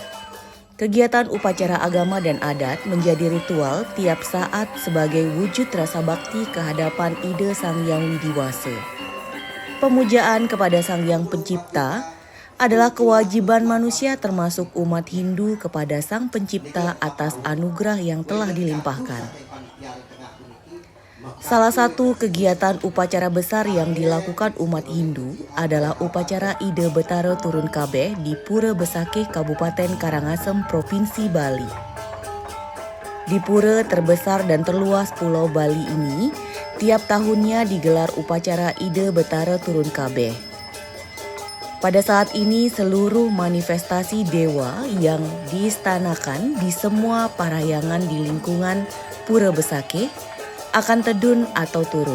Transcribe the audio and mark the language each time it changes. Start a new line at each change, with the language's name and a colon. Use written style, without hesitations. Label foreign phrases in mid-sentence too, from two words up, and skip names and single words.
Indonesian: Kegiatan upacara agama dan adat menjadi ritual tiap saat sebagai wujud rasa bakti kehadapan ide Sang Hyang Widiwasa. Pemujaan kepada Sang Hyang Pencipta adalah kewajiban manusia termasuk umat Hindu kepada Sang Pencipta atas anugerah yang telah dilimpahkan. Salah satu kegiatan upacara besar yang dilakukan umat Hindu adalah upacara Ida Betara Turun Kabeh di Pura Besakeh, Kabupaten Karangasem, Provinsi Bali. Di pura terbesar dan terluas Pulau Bali ini, tiap tahunnya digelar upacara Ida Betara Turun Kabeh. Pada saat ini seluruh manifestasi dewa yang diistanakan di semua parayangan di lingkungan Pura Besakeh akan tedun atau turun.